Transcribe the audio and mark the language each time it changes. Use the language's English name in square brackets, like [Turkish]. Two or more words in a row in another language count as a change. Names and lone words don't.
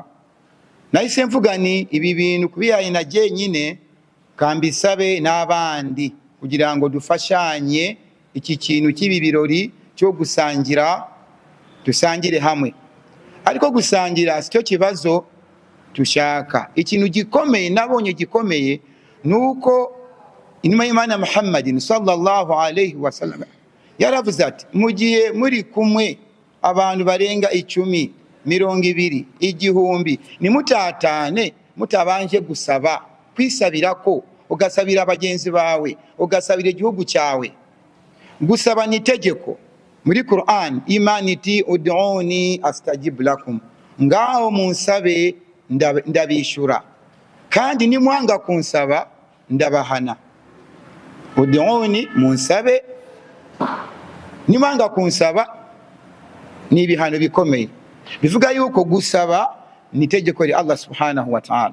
[Kinyarwanda] Nahise mvuga ni ibi bintu kubiyaye na jyenyine kambisabe n'abandi kugira ngo dufashanye iki kintu cy'ibi birori cyo gusangira, dusangire hamwe. Ariko gusangira sicyo kibazo tushaka. Ikintu gikomeye nabonye gikomeye nuko inuma y'Imana Muhammadin [Arabic] صلى الله عليه وسلم [Kinyarwanda] yaravuze ati mugiye muri kumwe abantu barenga 10, 200 igihumbi nimutatane mutabanje gusaba kwisabirako ugasabira abagenzi bawe ugasabira igihugu cyawe. Gusaba ni itegeko muri Qur'an. Imana iti [Arabic] ادعوني أستجب لكم, [Kinyarwanda] ngaho munsabe ndabishura, kandi nimwanga kunsaba ndabahana. Ud'uni munsabe, nimwanga kunsaba ni ibihano bikomeye. Bivuga yuko gusaba ni itegeko ri [Arabic] الله سبحانه وتعالى.